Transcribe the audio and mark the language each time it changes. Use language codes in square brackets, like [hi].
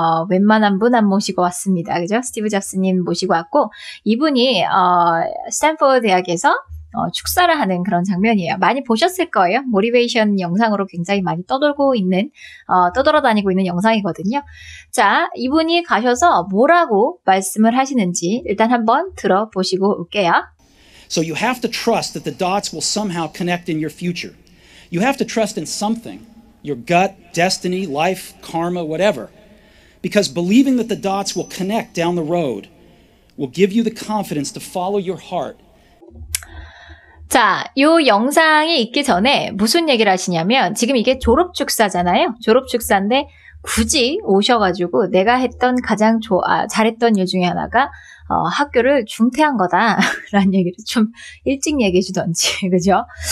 [ko] 웬만한 분 안 모시고 왔습니다. 그죠? 스티브 잡스님 모시고 왔고, 이분이 스탠포드 대학에서 축사를 하는 그런 장면이에요. 많이 보셨을 거예요. 모티베이션 영상으로 굉장히 많이 떠돌아다니고 있는 영상이거든요. 자, 이분이 가셔서 뭐라고 말씀을 하시는지 일단 한번 들어보시고 올게요. [en] So you have to trust that the dots will somehow connect in your future. You have to trust in something, your gut, destiny, life, karma, whatever. Because believing that the dots will connect down the road will give you the confidence to follow your heart. [ko] 자, 요 영상이 있기 전에 무슨 얘기를 하시냐면 지금 이게 졸업축사잖아요. 졸업축사인데 굳이 오셔가지고 내가 했던 가장 잘했던 일 중에 하나가 학교를 중퇴한 거다라는 얘기를 좀 일찍 얘기해 주던지, 그죠?